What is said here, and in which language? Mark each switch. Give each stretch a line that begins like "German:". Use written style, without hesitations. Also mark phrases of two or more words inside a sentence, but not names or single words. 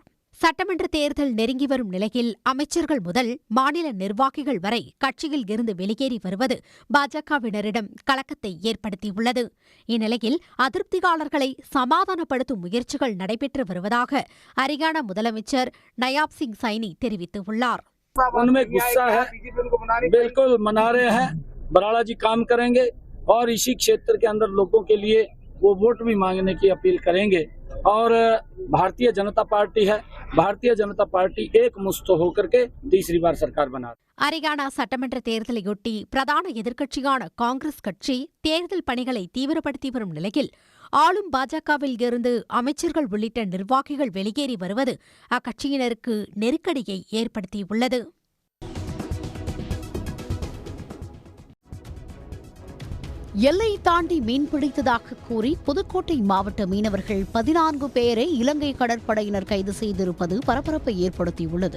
Tamil: சட்டமன்ற தேர்தல் நெருங்கி வரும் நிலையில் அமைச்சர்கள் முதல் மாநில நிர்வாகிகள் வரை கட்சியில் இருந்து வெளியேறி வருவது பாஜகவினரிடம் கலக்கத்தை ஏற்படுத்தியுள்ளது. இந்நிலையில் அதிருப்தியாளர்களை சமாதானப்படுத்தும் முயற்சிகள் நடைபெற்று வருவதாக ஹரியானா முதலமைச்சர் நயாப் சிங் சைனி தெரிவித்துள்ளார்.
Hindi: बराड़ा जी काम करेंगे और इसी क्षेत्र के अंदर लोगों के लिए वो वोट भी मांगने की अपील करेंगे और भारतीय जनता पार्टी है, भारतीय जनता पार्टी एक मुस्त होकर के तीसरी बार सरकार बना.
Tamil: ஹரியானா சட்டமன்ற தேர்தலையொட்டி பிரதான எதிர்க்கட்சியான காங்கிரஸ் கட்சி தேர்தல் பணிகளை தீவிரப்படுத்தி வரும் நிலையில் ஆளும் பாஜகவில் இருந்து அமைச்சர்கள் உள்ளிட்ட நிர்வாகிகள் வெளியேறி வருவது அக்கட்சியினருக்கு நெருக்கடியை ஏற்படுத்தியுள்ளது. எல்லை தாண்டி மீன்பிடித்ததாக கூறி புதுக்கோட்டை மாவட்ட மீனவர்கள் 14 பேரை இலங்கை கடற்படையினர் கைது செய்திருப்பது பரபரப்பை ஏற்படுத்தியுள்ளது.